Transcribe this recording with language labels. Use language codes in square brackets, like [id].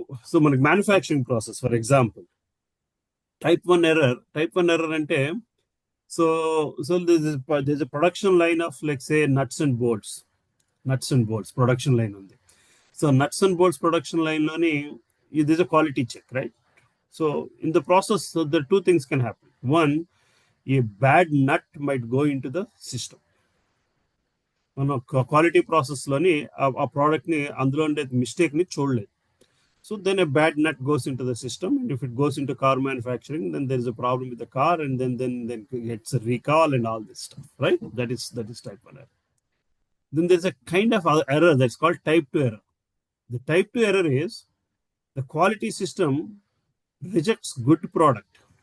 [en] So మనకి manufacturing process, for example, type 1 error అంటే, so there's a production line of, like, say, nuts and bolts production line ఉంది. So nuts and bolts production line లోని there's a quality check, right? So in the process, so the two things can happen. One, a bad nut might go into the system. [te] మన quality ప్రాసెస్లోని ఆ ప్రోడక్ట్ని, అందులో ఉండే మిస్టేక్ని చూడలేదు. [en] So then a bad nut goes into the system, and if it goes into car manufacturing, then there is a problem with the car, and then it's a recall and all this stuff, right? That is type 1 error. Then there's a kind of error that's called type 2 error. The type 2 error is the quality system rejects good product.